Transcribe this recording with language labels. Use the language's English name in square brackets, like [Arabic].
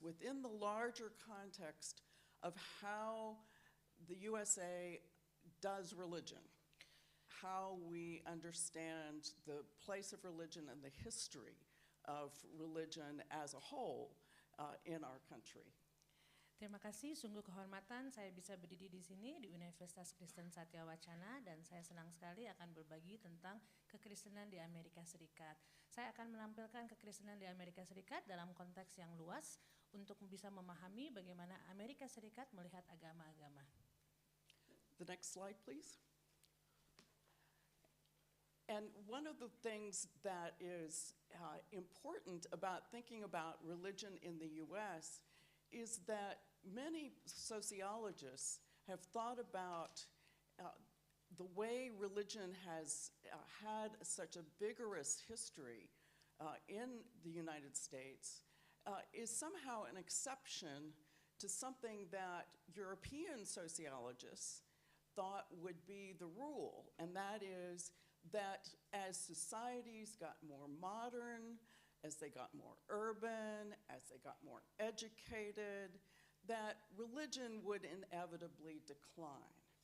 [English] within the larger context of how the USA does religion, how we understand the place of religion and the history of religion as a whole in our country. [Indonesian] Terima kasih, sungguh kehormatan saya bisa berdiri di sini di Universitas Kristen Satya Wacana, dan saya senang sekali akan berbagi tentang kekristenan di Amerika Serikat. Saya akan menampilkan kekristenan di Amerika Serikat dalam konteks yang luas untuk bisa memahami bagaimana Amerika Serikat melihat agama-agama. [English] The next slide, please. And one of the things that is important about thinking about religion in the US is that many sociologists have thought about the way religion has had such a vigorous history in the United States is somehow an exception to something that European sociologists thought would be the rule, and that is that as societies got more modern, as they got more urban, as they got more educated, that religion would inevitably decline.